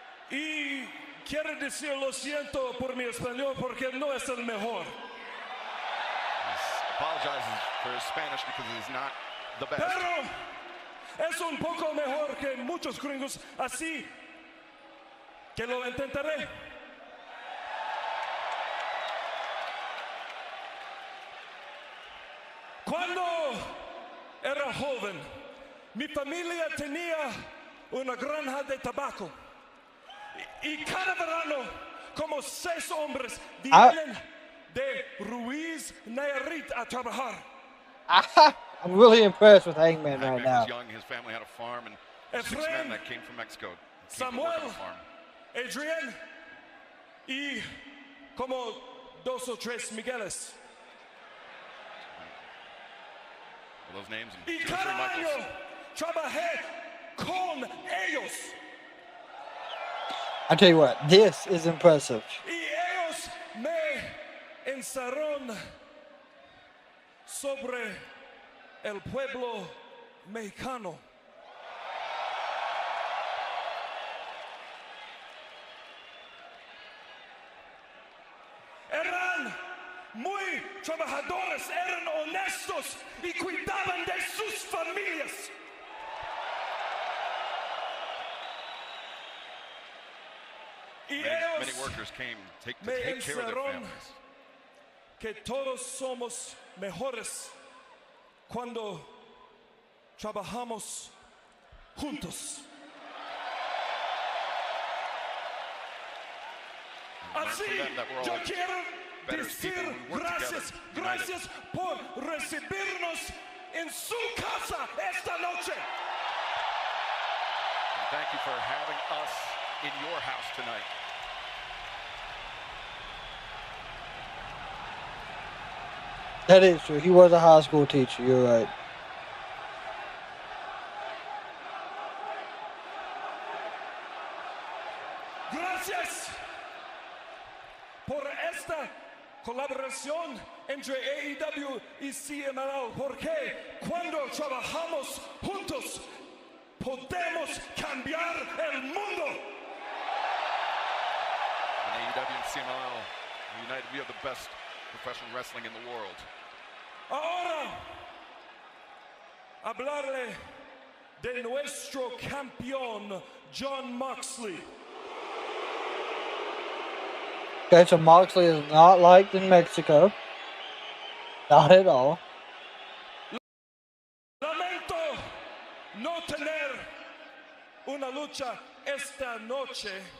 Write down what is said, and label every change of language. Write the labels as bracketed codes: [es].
[es] Y quiero decir lo siento por mi español porque no es el mejor. [en] He apologizes for his Spanish because he's not the best. [es] Pero es un poco mejor que muchos gringos, así que lo intentaré. Cuando era joven, mi familia tenía una granja de tabaco. Y cada verano, como 6 hombres vienen de Ruiz Nayarit a trabajar. [en] I'm really impressed with Hangman right now. Was young, his family had a farm, and 6 men that came from Mexico. [es] Samuel, Adrian, y como 2 o 3 Migueles. [en] Those names and 2 or 3 Michaels. [es] Trabajé con ellos. [en] I tell you what, this is impressive. [es] Y ellos me encerraron sobre el pueblo mexicano. Eran muy trabajadores, eran honestos y cuidaban de sus familias. [en] Many workers came to take care of their families. [es] Que todos somos mejores cuando trabajamos juntos. Así, yo quiero decir gracias, gracias por recibirnos en su casa esta noche. [en] And thank you for having us in your house tonight. That is true. He was a high school teacher. You're right. [es] Gracias por esta colaboración entre AEW y CMLL, porque cuando trabajamos juntos podemos cambiar el mundo. [en] And AEW and CMLL are united. We have the best professional wrestling in the world. [es] Ahora, hablarle de nuestro campeón, John Moxley. [en] Okay, so Moxley is not liked in Mexico. Not at all. [es] Lamento no tener una lucha esta noche.